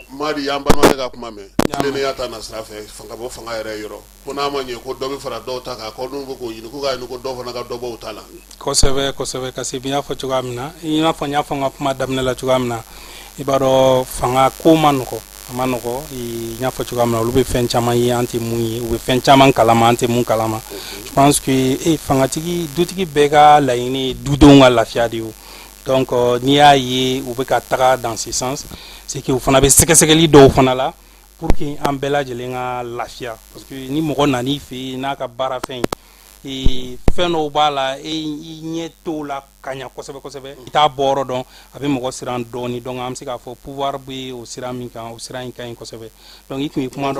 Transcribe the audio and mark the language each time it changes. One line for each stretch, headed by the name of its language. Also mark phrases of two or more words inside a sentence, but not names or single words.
Bambara: Madi y'an balimakɛ ka kuma mɛn tilennenya ta na sira fɛ fanga bɔ fanga yɛrɛ yɔrɔ ko n'a ma ɲɛ ko dɔ bɛ fara dɔw ta kan ko n'u bɛ k'o ɲini ko k'a ɲini ko dɔ fana ka dɔ bɔ u ta la kosɛbɛ kasi bi n y'a fɔ cogoya min na i n'a fɔ n y'a fɔ n ka kuma daminɛ la cogoya min na i b'a dɔn fanga ko ma nɔgɔ a ma nɔgɔ n y'a fɔ cogoya min na olu bɛ fɛn caman ye an tɛ mun ye u bɛ fɛn caman kalama an tɛ mun kalama
French: je pense que
Bambara: fangatigi dutigi bɛɛ ka laɲini ye dudenw ka lafiya de ye donc n'i y'a ye u bɛ ka taga
French: dans ce sens c'est que
Bambara: u fana bɛ sɛgɛsɛgɛli dɔw fana la
French: pour que
Bambara: an bɛɛ lajɛlen ka lafiya
French: parce que
Bambara: ni mɔgɔ nan'i fɛ yen n'a ka baara fɛn fɛn dɔw b'a la i ɲɛ t'o la ka ɲa kosɛbɛ i t'a bɔ yɔrɔ dɔn a bɛ mɔgɔ siran dɔɔni donc an bɛ se k'a fɔ pouvoir bɛ o sira min kan o sira in ka ɲi kosɛbɛ donc i tun ye kuma dɔ